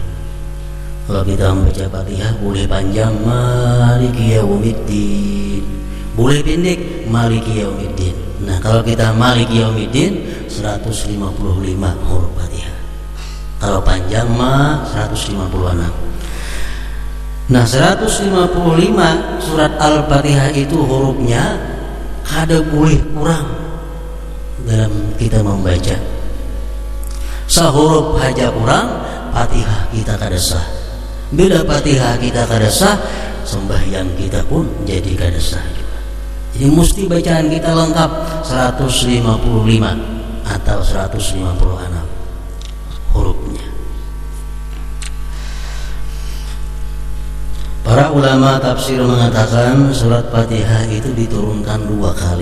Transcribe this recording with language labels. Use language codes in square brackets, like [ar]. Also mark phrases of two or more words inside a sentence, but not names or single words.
[id] Kalau kita membaca Fatihah boleh panjang [ar] maliki yaumiddin, [id] boleh pendek [ar] maliki yaumiddin. [id] Nah kalau kita [ar] maliki yaumiddin [id] 155 huruf Fatihah, kalau panjang 156. [bjn] Nah 155 surat Al-Fatihah itu hurufnya kada boleh kurang dalam kita membaca. Sehuruf haja kurang Fatihah kita kada sah. Bila Fatihah kita kada sah, sembahyang kita pun jadi kada sah juga. [id] Jadi mesti bacaan kita lengkap 155 atau 156 hurufnya. Para ulama tafsir mengatakan surat Fatihah itu diturunkan 2 kali.